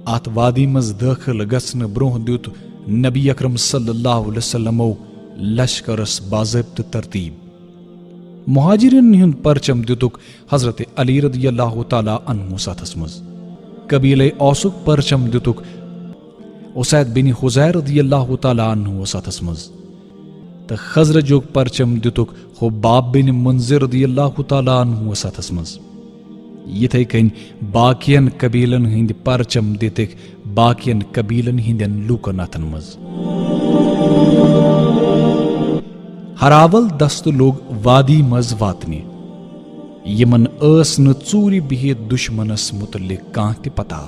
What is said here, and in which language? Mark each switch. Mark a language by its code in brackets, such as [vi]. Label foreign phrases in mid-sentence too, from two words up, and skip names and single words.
[ks] ات وادی مز داخل گژھنہٕ برونٛہہ دیُت نبی اکرم [ar] صلی اللہ علیہ وسلمو [ks] لشکرس باضابطہ ترتیب۔ مہاجرین ہُنٛد پرچم دِتُکھ حضرت علی [ar] رضی اللہ تعالیٰ عنہ [ks] اتھس منٛز۔ قبیلہ اوسُک پرچم دِتُکھ اسید بن حضیر [ar] رضی اللہ تعالیٰ عنہ [ks] اتھس منٛز، تہٕ خزرجُک پرچم دِتُکھ حباب بن منذر [ar] رضی اللہ تعالیٰ عنہ [ks] اتھس منٛز۔ یِتھے کٔنۍ باقین قبیلن ہٕنٛدۍ پرچم دِتِکھ باقین قبیلن ہٕنٛدٮ۪ن لوٗکن اتھن منٛز۔ ہراول دستہٕ لوٚگ وادی منٛز واتنہِ، یِمن ٲس نہٕ ژوٗرِ بِہِتھ دُشمنس مُتعلق کانٛہہ تہِ پتہ۔